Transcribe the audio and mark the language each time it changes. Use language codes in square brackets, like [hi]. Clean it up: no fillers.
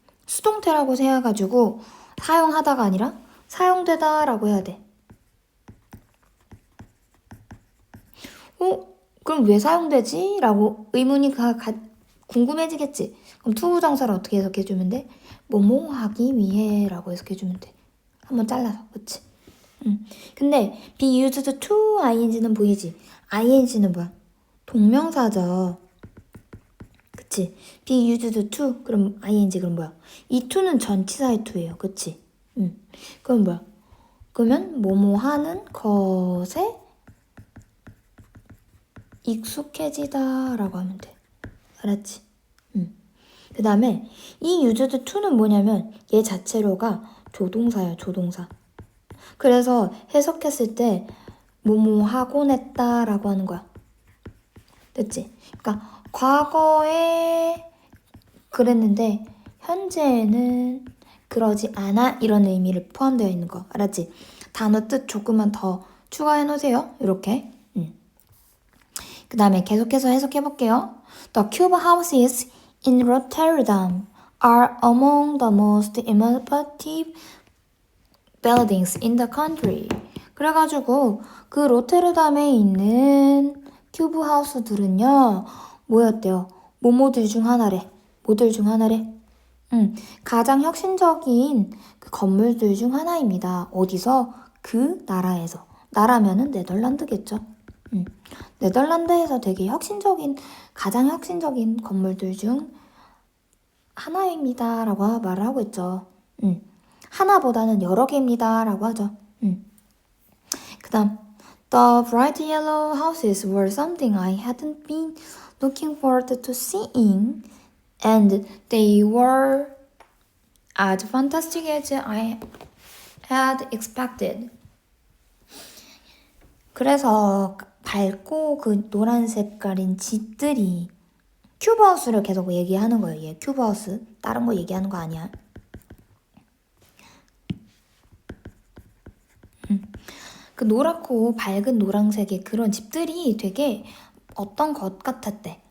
[ko] 수동태라고 생각해가지고 사용하다가 아니라 사용되다라고 해야 돼. 그럼 왜 사용되지? 라고 의문이 궁금해지겠지? 그럼 to 부정사를 어떻게 해석해주면 돼? 뭐뭐 하기 위해 라고 해석해주면 돼. 한번 잘라서, 그치? 근데 be used to ing는 보이지? ing는 뭐야? 동명사죠. 그치? be used to 그럼 ing 그럼 뭐야? 이 to는 전치사의 to예요. 그치? 그럼 뭐야? 그러면 뭐뭐 하는 것에 익숙해지다 라고 하면 돼. 알았지? 그 다음에 이 used to는 뭐냐면 얘 자체로가 조동사야, 조동사. 그래서 해석했을 때 뭐뭐 하곤 했다라고 하는 거야. 됐지? 그러니까 과거에 그랬는데 현재에는 그러지 않아 이런 의미를 포함되어 있는 거. 알았지? 단어 뜻 조금만 더 추가해 놓으세요. 이렇게. 그 다음에 계속해서 해석해 볼게요. [en] The cube houses in Rotterdam are among the most innovative buildings in the country. [ko] 그래가지고 그 로테르담에 있는 큐브 하우스들은요 뭐였대요? 뭐뭐들 중 하나래. 뭐들 중 하나래? 가장 혁신적인 그 건물들 중 하나입니다. 어디서? 그 나라에서. 나라면은 네덜란드겠죠. 네덜란드에서 되게 가장 혁신적인 건물들 중 하나입니다. 라고 말을 하고 있죠. 하나보다는 여러 개입니다. 라고 하죠. 그 다음, [en] The bright yellow houses were something I hadn't been looking forward to seeing, and they were as fantastic as I had expected. [ko] 그래서 밝고 그 노란 색깔인 집들이 큐브하우스를 계속 얘기하는 거예요. 얘 큐브하우스. 다른 거 얘기하는 거 아니야. 그 노랗고 밝은 노란색의 그런 집들이 되게 어떤 것 같았대.